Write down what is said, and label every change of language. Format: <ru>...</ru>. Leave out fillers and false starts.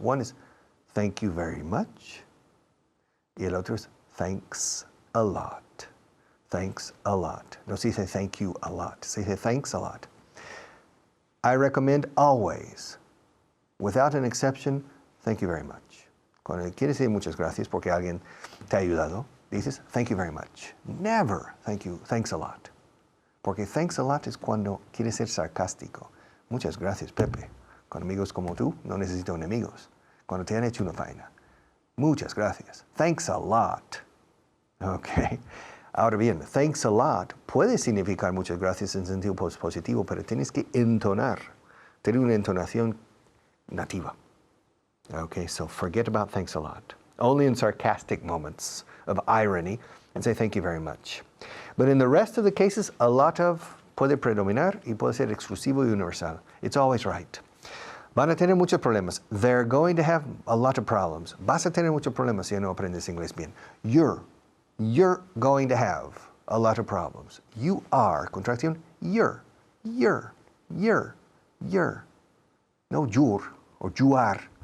<en>One is thank you very much.</en> <es>Y el otro es</es> <en>thanks a lot. Thanks a lot.</en> <es>No se dice</es> <en>thank you a lot.</en> <es>Se dice</es> <en>thanks a lot. I recommend always, without an exception, thank you very much.</en> <es>Cuando quieres decir muchas gracias porque alguien te ha ayudado, dices thank you very much.</es> <en>Never thank you, thanks a lot.</en> <es>Porque thanks a lot es cuando quieres ser sarcástico. Muchas gracias, Pepe. Con amigos como tú, no necesito enemigos. Cuando te han hecho una faena. Muchas gracias.</es> <en>Thanks a lot.</en> <es>Okay. Ahora bien, thanks a lot puede significar muchas gracias en sentido positivo, pero tienes que entonar, tener una entonación nativa.</es> <en>Okay, so forget about thanks a lot. Only in sarcastic moments of irony, and say thank you very much. But in the rest of the cases, a lot of</en> <es>puede predominar y puede ser exclusivo y universal.</es> <en>It's always right.</en> <es>Van a tener muchos problemas.</es> <en>They're going to have a lot of problems.</en> <es>Vas a tener muchos problemas si no aprendes inglés bien.</es> <en>You're going to have a lot of problems. You are, contracción, you're. No you're or you are.</en>